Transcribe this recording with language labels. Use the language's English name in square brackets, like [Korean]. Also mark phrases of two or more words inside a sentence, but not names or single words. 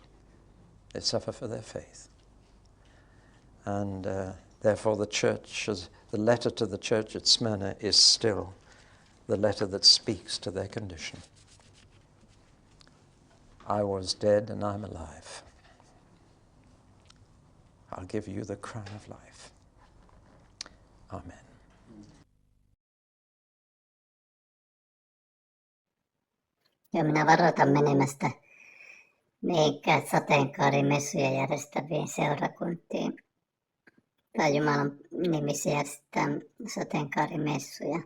[English] They suffer for their faith. And therefore the letter to the church at Smyrna is still the letter that speaks to their condition. I was dead and I'm alive. I'll give you the crown of life. Amen. [Finnish] Ja minä varoitan menemästä mihinkään sateenkaarimessuja järjestäviin seurakuntiin. Tai Jumalan nimissä järjestetään sateenkaarimessuja.